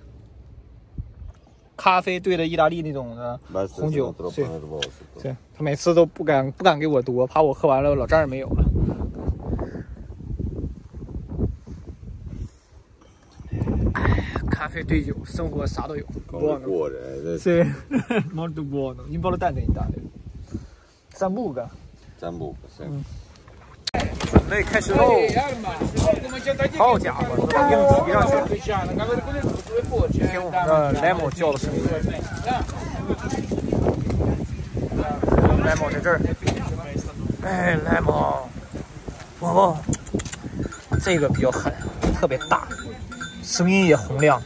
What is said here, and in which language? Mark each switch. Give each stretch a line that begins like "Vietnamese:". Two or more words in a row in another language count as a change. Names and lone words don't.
Chinese: 咖啡兑的意大利那种的红酒，对，他每次都不敢给我多，怕我喝完了老丈人没有了。咖啡兑酒，生活啥都有。Buono.
Italian: Sì, molto buono. In Bologna in Italia. Sambuca. Sì.
Chinese: 准备开始喽！好家伙，都硬提上去了。听我们的 Lemo 叫的声音。Lemo 在这儿。哎 ，Lemo， 哇，这个比较狠，特别大，声音也洪亮。